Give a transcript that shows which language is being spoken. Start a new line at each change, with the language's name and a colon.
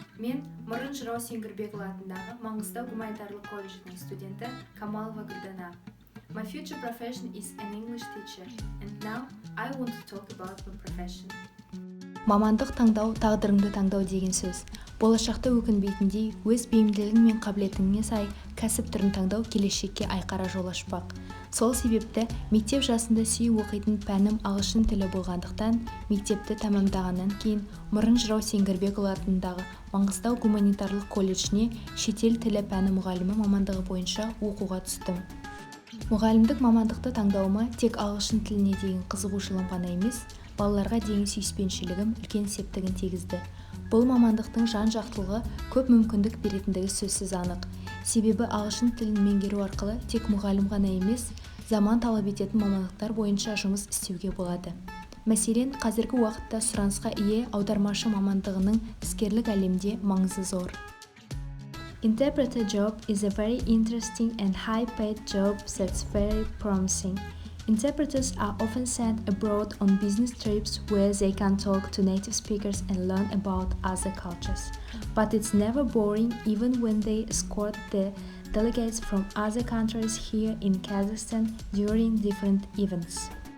Kazakh: Мен Мұрын Жырау Сеңгірбекұлы атындағы Маңғыстау гуманитарлық колледжінің студенті Камалова Гүлдана.
English: My future profession is an English teacher, and now I want to talk about my profession.
Kazakh: Мамандық таңдау тағдырыңды таңдау деген сөз. Болашақта өкінбейтіндей, өз бейімділігің мен қабілетіңе сай кәсіп түрін таңдау келешекке айқара жол ашпақ. Сол себепті мектеп жасында сүйіп оқитын пәнім ағылшын тілі болғандықтан, мектепті тәмамдағаннан кейін Мұрын Жырау Сеңгірбекұлы атындағы Маңғыстау гуманитарлық колледжіне шетел тілі пәні мұғалімі мамандығы бойынша оқуға түстім. Мұғалімдік мамандықты таңдауыма тек ағылшын тіліне деген қызығушылығым ғана емес, балаларға деген сүйіспеншілігім үлкен септігін тигізді. Бұл мамандықтың жан-жақтылығы көп мүмкіндік беретіндігі сөзсіз анық. Себебі ағылшын тілін меңгеру арқылы тек мұғалім ғана емес, заман талап ететін мамандықтар бойынша жұмыс істеуге болады. Мәселен, қазіргі уақытта сұранысқа ие аудармашы мамандығының іскерлік әлемде маңызы зор.
English: Interpreter job is a very interesting and high-paid job that's very promising. Interpreters are often sent abroad on business trips where they can talk to native speakers and learn about other cultures. But it's never boring even when they escort the delegates from other countries here in Kazakhstan during different events.